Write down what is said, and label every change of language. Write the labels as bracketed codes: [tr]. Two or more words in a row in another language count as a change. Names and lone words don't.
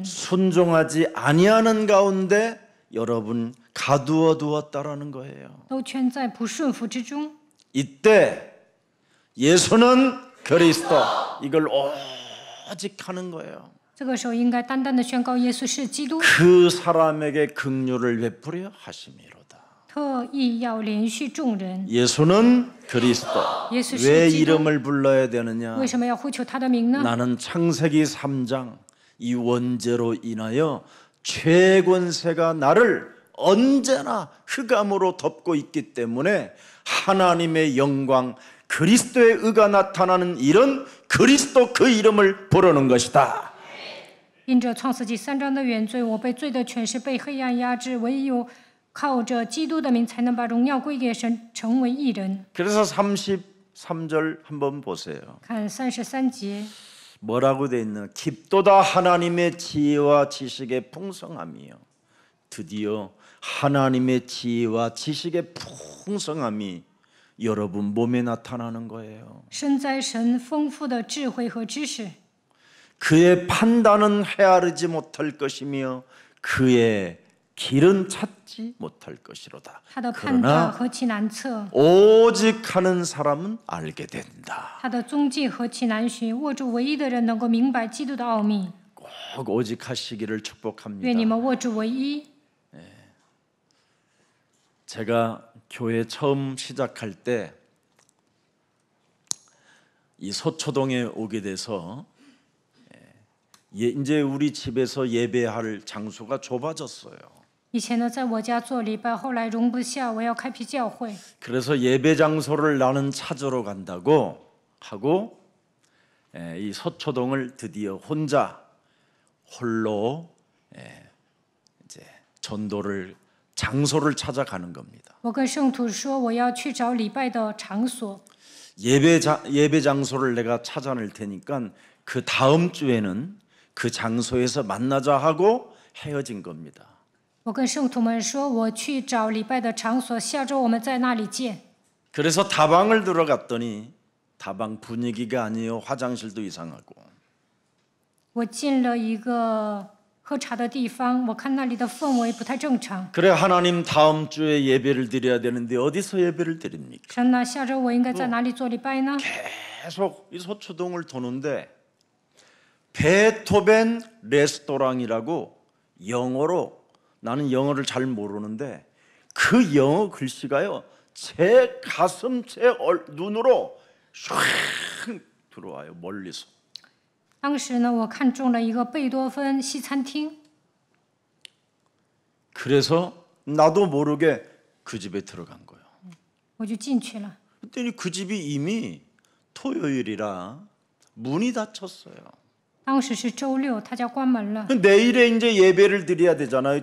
[ko] 순종하지 아니하는 가운데 여러분 가두어 두었다라는 거예요. [zh] 都圈在不顺服之中。 [ko] 이때 예수는 그리스도 이걸 오직 하는 거예요. [zh] 这个时候应该单单的宣告耶稣是基督， [ko] 그 사람에게 긍휼을 베풀려 하심이로다. [zh] 特意要连续众人。 [ko] 예수는 그리스도. 예수 왜 기도. 이름을 불러야 되느냐? [zh] 为什么要呼求他的名呢？ [ko] 나는 창세기 3장 이 원죄로 인하여 죄권세가 나를 언제나 흑암으로 덮고 있기 때문에 하나님의 영광 그리스도의 의가 나타나는 이런 그리스도 그 이름을 부르는 것이다. [zh] 因着创世纪3章的原罪，我被罪的权势被黑暗压制，唯有靠着基督的名，才能把荣耀归给神，成为义人。 [ko] 그래서 33절 한번 보세요. [zh] 看33节， [ko] 뭐라고 돼 있나? 깊도다 하나님의 지혜와 지식의 풍성함이요. 드디어 하나님의 지혜와 지식의 풍성함이 여러분 몸에 나타나는 거예요. [zh] 身在神丰富的智慧和知识， [ko] 그의 판단은 헤아르지 못할 것이며 그의 길은 찾지 못할 것이로다. [zh] 他的判断 [ko] 그러나 [zh] 何其难测， [ko] 오직 하는 사람은 알게 된다. [zh] 他的踪迹何其难寻。握住唯一的人能够明白基督的奥秘。 [ko] 꼭 오직 하시기를 [zh] 愿你 [ko] 축복합니다. [zh] 们握住唯一。 [ko] 제가 교회 처음 시작할 때 이 서초동에 오게 돼서 이제 우리 집에서 예배할 장소가 좁아졌어요. [zh] 以前呢，在我家做礼拜，后来容不下，我要开辟教会， [ko] 그래서 예배 장소를 나는 찾으러 간다고 하고 이 서초동을 드디어 홀로 이제 전도를 장소를 찾아가는 겁니다. [zh] 我跟圣徒说，我要去找礼拜的场所。 [ko] 예배 장소를 내가 찾아낼 테니까 그 다음 주에는 그 장소에서 만나자 하고 헤어진 겁니다. [zh] 我跟圣徒们说，我去找礼拜的场所，下周我们在那里见。 [ko] 그래서 다방을 들어갔더니 다방 분위기가 아니에요. 화장실도 이상하고. [zh] 我进了一个喝茶的地方，我看那里的氛围不太正常。 [ko] 그래 하나님 다음 주에 예배를 드려야 되는데 어디서 예배를 드립니까? [zh] 神呐，下周我应该在哪里做礼拜呢？ [ko] 계속 이 서초동을 도는데 베토벤 레스토랑이라고 영어로 나는 영어를 잘 모르는데 그 영어 글씨가요 제 가슴 제 눈으로 슉 들어와요 멀리서. [zh] 当时呢，我看中了一个贝多芬西餐厅， [ko] 그래서 나도 모르게 그 집에 들어간 거예요. [zh] 我就进去了。 [ko] 그랬더니 그 집이 이미 토요일이라 문이 닫혔어요. [zh] 当时是周六，他家关门了。 [ko] 내일에 이제 예배를 드려야 되잖아요.